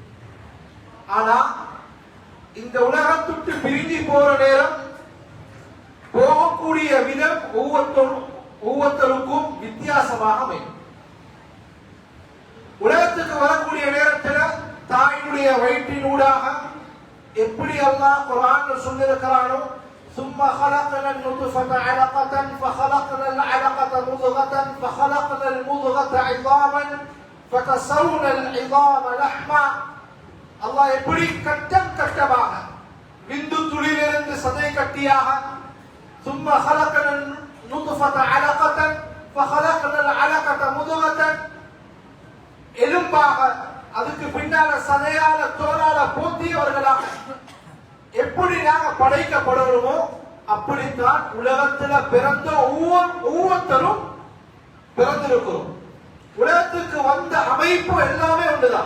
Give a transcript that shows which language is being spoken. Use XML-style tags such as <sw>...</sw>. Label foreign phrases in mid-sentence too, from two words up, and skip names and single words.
<ta>ஆனா இந்த உலகத்துக்கு பிரிஞ்சு போற நேரம் போகக்கூடிய விதம் ஒவ்வொருத்தருக்கும் வித்தியாசமாக அமையும். உலகத்துக்கு வரக்கூடிய நேரத்தில் தாயினுடைய வயிற்றினூடாக எப்படி அல்லாஹ் குர்ஆன்ல சொல்லியிருக்கிறானோ</ta> <ar>ثم خلقنا النطفة علقة فخلقنا العلقة مضغة فخلقنا المضغة عظاما فكسونا العظام لحما.</ar> <ta>அல்லாஹ் எப்படி கட்டம் கட்டமாக விந்து துளியிலிருந்து சதை கட்டியாக</ta> <ar>ثم خلقنا النطفة علقة فخلقنا العلقة مضغة</ar> <ta>எலும்பாக அதுக்கு பின்னால சதையால தோலால போத்தியவர்களாக எப்படி நாங்க படைக்கப்படுறோமோ அப்படித்தான் உலகத்துல பிறந்த ஒவ்வொருத்தரும் பிறந்திருக்கிறோம். உலகத்துக்கு வந்த அமைப்பு எல்லாமே ஒன்றுதான்.</ta>